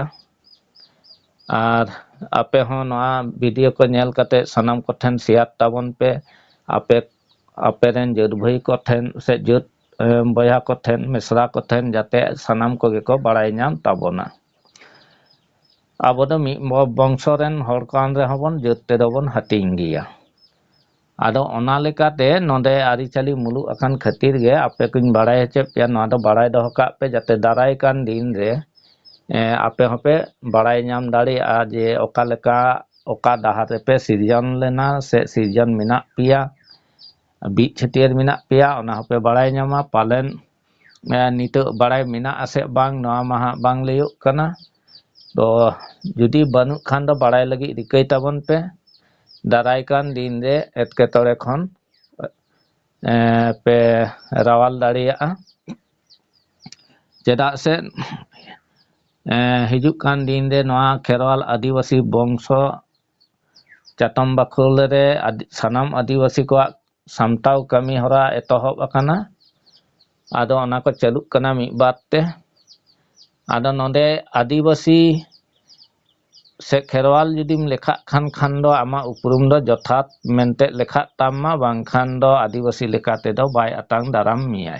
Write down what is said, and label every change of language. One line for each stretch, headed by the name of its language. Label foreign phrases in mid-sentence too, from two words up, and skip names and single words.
Santali: Ar ape ho noa video ko nyel kate sanam ko then share tabon pe ape ren jaᱹt bhai ko then se jaᱹt boya ko then misra ko then jate sanam koge ko baray nyam tabona. Abo do mid bongso ren hor kan rehon bon jaᱹt te do bon hating giya. Ado ona lekate node aricali muluk akan khatir ge ape kuñ baray hocoyet peya noa do baray doho kag pe jate daray kan din re ape hope baray nyam dareya'a je oka leka oka dahar repe sirjan lena se sirjan menak peya bid chhatiar menak peya ona hope baray nyama palen nituk baray menak ase bang noa ma hang bang layuk kana. Do judi banuk khan do baray lagi rikay tabon pe daray kan din re etketore khon pe rawal dareya'a. Chedak se hijuk kan din re noa kherwal adivasi bongso chatom bakhul re sanam adivasi ko samtaw kami hora etohop akana. Ado ona ko chaluk kana mid bar te. Ado node adivasi se kherwal judim lekhak khan do ama uprum do jothat mente lekhak tamma bangkhan do adivasi lekate do bay atang daram miyay.